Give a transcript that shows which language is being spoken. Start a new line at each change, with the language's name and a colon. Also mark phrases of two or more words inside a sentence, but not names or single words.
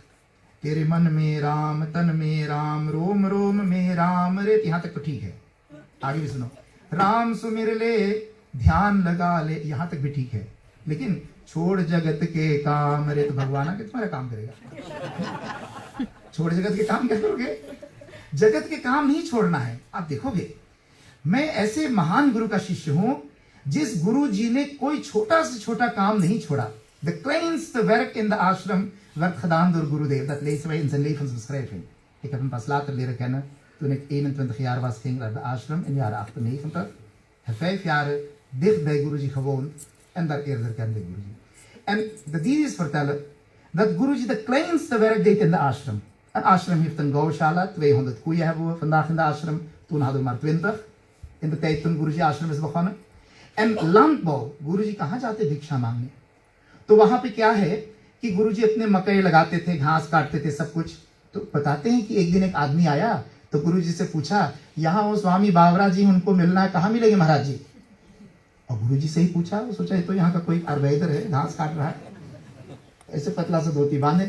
Hindi: तेरे मन में राम, तन में राम, रोम रोम में राम रे. यहाँ तक तो ठीक है, आगे भी सुनो. राम सुमिर ले, ध्यान लगा ले, यहाँ तक भी ठीक है. लेकिन छोड़ जगत के काम रे, तो भगवान आके तुम्हारा काम करेगा. छोड़ जगत के काम क्या करोगे? जगत के काम नहीं छोड़ना है. आप देखोगे, मैं ऐसे महान गुरु का शिष्य हूं जिस गुरु जी ने कोई छोटा से छोटा काम नहीं छोड़ा.
Dutch: De kleinste werk in de ashram werd gedaan door Gurudev. Dat lezen wij in zijn levensbeschrijving. Ik heb hem pas later leren kennen. Toen ik 21 jaar was, ging naar de ashram in de jaren 98. Ik heb 5 jaar dicht bij Guruji gewoond. En daar eerder kende ik Guruji. En de didis vertellen dat Guruji de kleinste werk deed in de ashram. Een ashram heeft een gaushala. 200 koeien hebben we vandaag in de ashram. Toen hadden we maar 20. In de tijd toen Guruji ashram is begonnen. En landbouw.
Hindi: Guruji कहाँ जाते भिक्षा मांगने? तो वहां पे क्या है कि गुरुजी अपने मकई लगाते थे, घास काटते थे, सब कुछ. तो बताते हैं कि एक दिन एक आदमी आया तो गुरुजी से पूछा, यहाँ वो स्वामी बावरा जी, उनको मिलना है, कहाँ मिलेंगे महाराज जी? और गुरुजी से ही पूछा, सोचा तो यहाँ का कोई आर्वेदर है, घास काट रहा है, ऐसे पतला सा धोती बांधे.